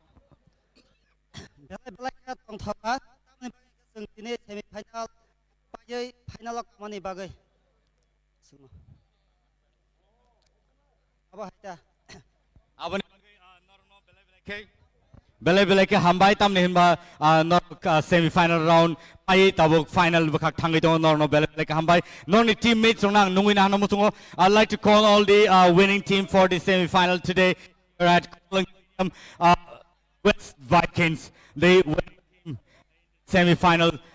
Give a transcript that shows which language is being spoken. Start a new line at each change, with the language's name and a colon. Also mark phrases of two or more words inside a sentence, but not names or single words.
Bodo: बेला बेला तंथबा जों तिनि
English: semi final
Bodo: पायै फाइनाल खामानि बागै अब हायता अब बेले के हामबाय तामने हिनबा नर
English: semi final round
Bodo: पाइ ताबो फाइनल बखा थांगै दङ नर बेले के हामबाय नरनि टीममेट्स रंनां नुङै नानो मुसुङो
English: I'd like to call all the winning team for the semi final today at West Vikings, the semi final.